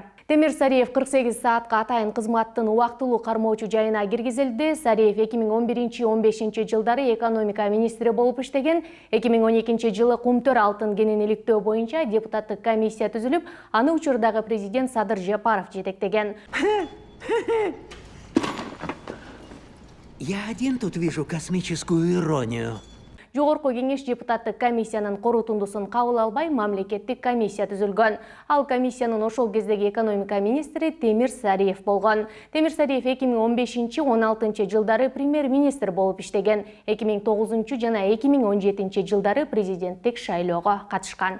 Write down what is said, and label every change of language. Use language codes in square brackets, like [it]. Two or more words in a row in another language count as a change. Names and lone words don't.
[ky] Темир Сариев 48 саатка атайын кызматтын убактылуу кармоочу жайына киргизилди. Сариев 2011-15 жылдары экономика министри болуп иштеген, 2012 жылы кумтөр алтын кенин иликтөө боюнча депутаттык комиссия түзүлүп, аны учурдагы президент Садыр Жапаров жетектеген. [ru] Я один тут вижу космическую иронию. [ky] Жогорку кеңеш депутаттык комиссиянын корутундусун кабыл албай, мамлекеттик комиссия түзүлгөн. Ал комиссиянын ошол кездеги экономика министри Темир Сариев болгон. Темир Сариев 2015-16 жылдары премьер-министр болуп иштеген, 2009 жана 2017 жылдары президенттик шайлоого катышкан.